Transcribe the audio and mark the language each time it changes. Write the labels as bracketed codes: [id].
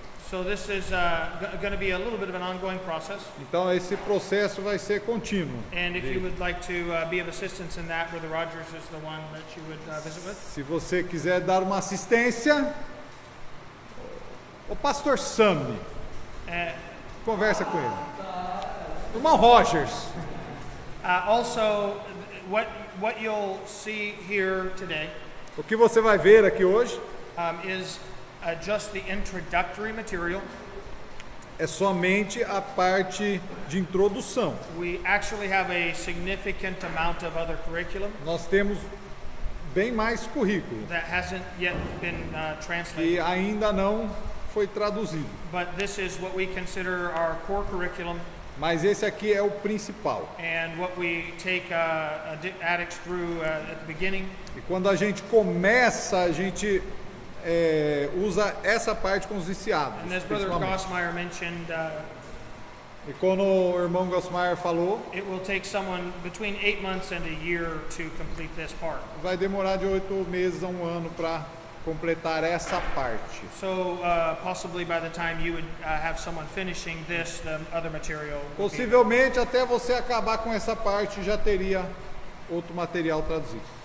[en] so this is going to be a little bit of an ongoing process. [pt] Então esse processo vai ser contínuo. [en] And if you would like to be of assistance in that, Brother Rogers is the one that you would visit with. [pt] Se você quiser dar uma assistência, o pastor Sammy, Uh, conversa com ele. Irmão Rogers, [en] also, what you'll see here today [pt] o que você vai ver aqui hoje [en] is just the introductory material. [pt] é somente a parte de introdução. [en] We actually have a significant amount of other curriculum [pt] Nós temos bem mais currículo [en] that hasn't yet been [pt] que [en] translated. [pt] ainda não foi traduzido. [en] But this is what we consider our core curriculum [pt] Mas esse aqui é o principal. [en] and what we take addicts through at the beginning. [pt] E quando a gente começa, a gente usa essa parte com os viciados. [en] And as Brother [pt] principalmente. [en] Gossmeyer mentioned, [pt] E como o irmão Gossmeyer falou, [en] it will take someone between 8 months and a year to complete this part. [pt] vai demorar de 8 meses a 1 ano para completar essa parte. [en] So possibly by the time you would have someone finishing this, the other material would be- [pt] Possivelmente até você acabar com essa parte já teria outro material traduzido.